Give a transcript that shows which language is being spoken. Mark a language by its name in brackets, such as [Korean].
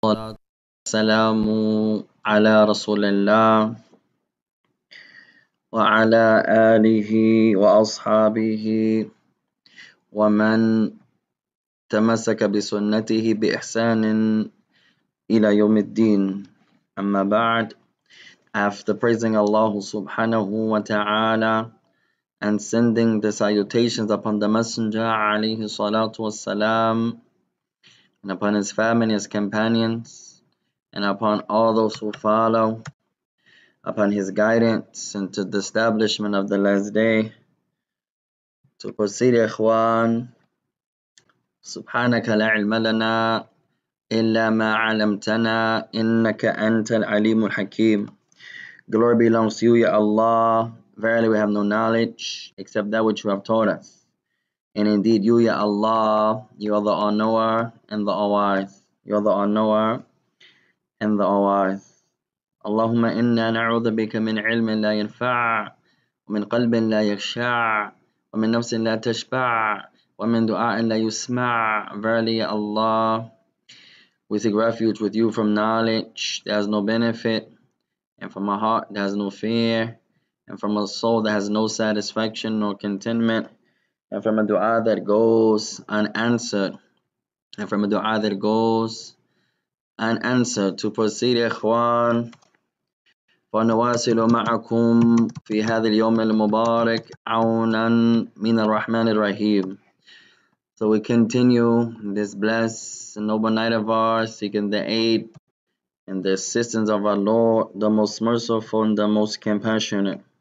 [Arabic] والسلام على رسول الله وعلى آله وأصحابه ومن تمسك بسنته بإحسان إلى يوم الدين. أما بعد, [English] after praising Allah subhanahu wa ta'ala and sending the salutations upon the Messenger alayhi salatu wassalam, and upon his family, his companions, and upon all those who follow upon his guidance into the establishment of the last day, to proceed, ikhwan. [Arabic] سبحانك لا علم لنا إلا ما علمتنا إنك أنت العليم الحكيم. [English] Glory belongs to you, Ya Allah. Verily we have no knowledge except that which you have taught us. And indeed you, Ya Allah, you are the all-knower and the all-wise. You are the all-knower and the all-wise. [Arabic] اللهم إنا نعوذ بك من علم لا ينفع ومن قلب لا يخشع ومن نفس لا تشبع ومن دعاء لا يسمع. [English] Verily, Allah, we seek refuge with you from knowledge that has no benefit, and from a heart that has no fear, and from a soul that has no satisfaction nor contentment, and from a dua that goes unanswered, and from a dua that goes unanswered. To proceed, ikhwan, [Arabic] ونواصل معكم في هذا اليوم المبارك عونا من الرحمن الرحيم. [English] So we continue this blessed and noble night of ours, seeking the aid and the assistance of our Lord, the most merciful and the most compassionate.